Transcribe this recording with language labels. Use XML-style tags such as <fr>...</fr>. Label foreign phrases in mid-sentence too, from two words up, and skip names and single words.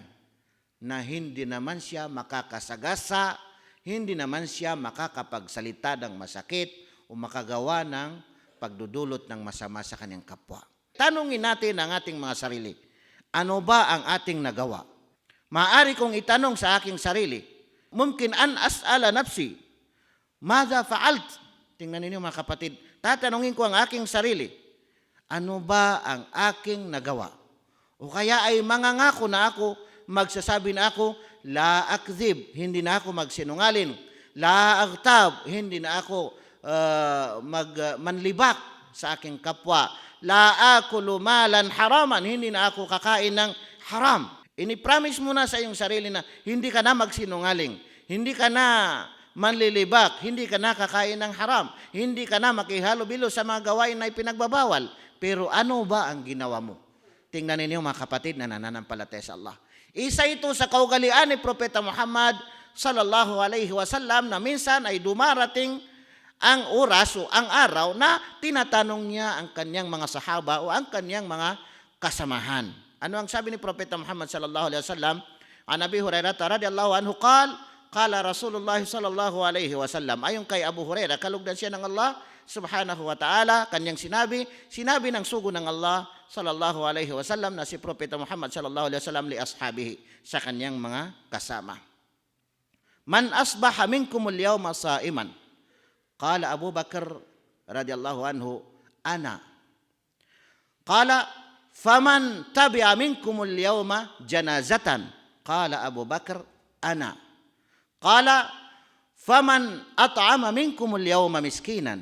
<tl>Na hindi naman siya makakasagasa, hindi naman siya makakapagsalita ng masakit o makagawa ng pagdudulot ng masama sa kanyang kapwa. Tanungin natin ang ating mga sarili. Ano ba ang ating nagawa? Maaari kong itanong sa aking sarili,</tl> <ar>ممكن أن أسأل نفسي ماذا فعلت?</ar> <tl>Tingnan ninyo mga kapatid, tatanungin ko ang aking sarili, ano ba ang aking nagawa? O kaya ay mangangako na ako, magsasabi na ako,</tl> <ar>لا أكذب,</ar> <tl>hindi na ako magsinungaling,</tl> <ar>لا أغتاب,</ar> <tl>hindi na ako manlibak sa aking kapwa,</tl> <ar>لا آكل مالا حراما,</ar> <tl>hindi na ako kakain ng haram. Ini-promise mo na sa iyong sarili na hindi ka na magsinungaling, hindi ka na manlilibak, hindi ka na kakain ng haram, hindi ka na makihalo-bilo sa mga gawain na ipinagbabawal. Pero ano ba ang ginawa mo? Tingnan ninyo mga kapatid na nananampalataya sa Allah. Isa ito sa kaugalian ni Propeta Muhammad</tl> <ar>صلى الله عليه وسلم</ar> <tl>na minsan ay dumarating ang oras o ang araw na tinatanong niya ang kanyang mga sahaba o ang kanyang mga kasamahan. Ano ang sabi ni Propeta</tl> <ar>Muhammad صلى الله عليه وسلم عن أبي هريرة رضي الله عنه قال رسول الله صلى الله عليه وسلم,</ar> <tl>ayon kay Abu Hurairah, kalugdan siya ng Allah</tl> <ar>سبحانه وتعالى,</ar> <tl>kanyang sinabi ng sugo ng Allah</tl> <ar>صلى الله عليه وسلم</ar> <tl>na si Propeta Muhammad</tl> <ar>صلى الله عليه وسلم لأصحابه,</ar> <tl>sa kanyang mga kasama.</tl> <ar>من أصبح منكم اليوم صائما. قال أبو بكر رضي الله عنه أنا. قال فمن تبع منكم اليوم جنازة. قال أبو بكر أنا. قال فمن أطعم منكم اليوم مسكينا.</ar>